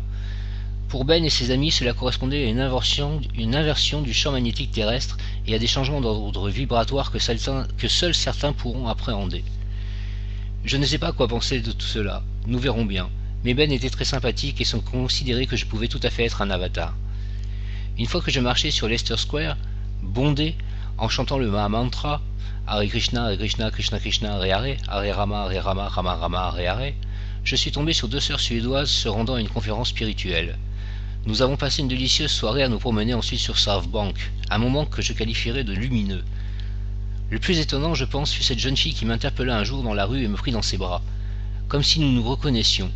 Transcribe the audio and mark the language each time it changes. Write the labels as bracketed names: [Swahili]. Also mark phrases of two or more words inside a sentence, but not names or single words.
[French] Pour Ben et ses amis, cela correspondait à une inversion du champ magnétique terrestre et à des changements d'ordre vibratoire que seuls certains pourront appréhender. Je ne sais pas quoi penser de tout cela, nous verrons bien, mais Ben était très sympathique et sans considérer que je pouvais tout à fait être un avatar. Une fois que je marchais sur Leicester Square, bondé, en chantant le Mahamantra, Hare Krishna, Krishna Krishna, Hare Rama, Rama Rama, Hare Hare, je suis tombé sur deux sœurs suédoises se rendant à une conférence spirituelle. Nous avons passé une délicieuse soirée à nous promener ensuite sur South Bank, un moment que je qualifierais de lumineux. Le plus étonnant, je pense, fut cette jeune fille qui m'interpella un jour dans la rue et me prit dans ses bras, comme si nous nous reconnaissions.